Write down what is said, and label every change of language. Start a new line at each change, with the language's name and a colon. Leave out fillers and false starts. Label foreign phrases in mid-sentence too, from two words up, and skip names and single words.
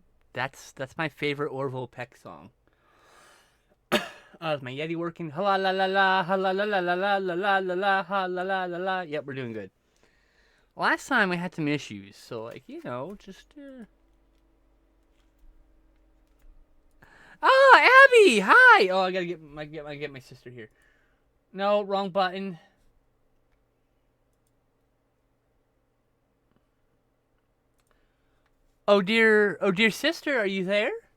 English: That's my favorite Orville Peck song. Is my Yeti working? Ha la la la la, ha la la la la la la la la la, ha la la la la. Yep, we're doing good. Last time we had some issues, so like just. Oh, Abby, hi. Oh, I gotta get my sister here. No, wrong button. Oh dear sister, are you there?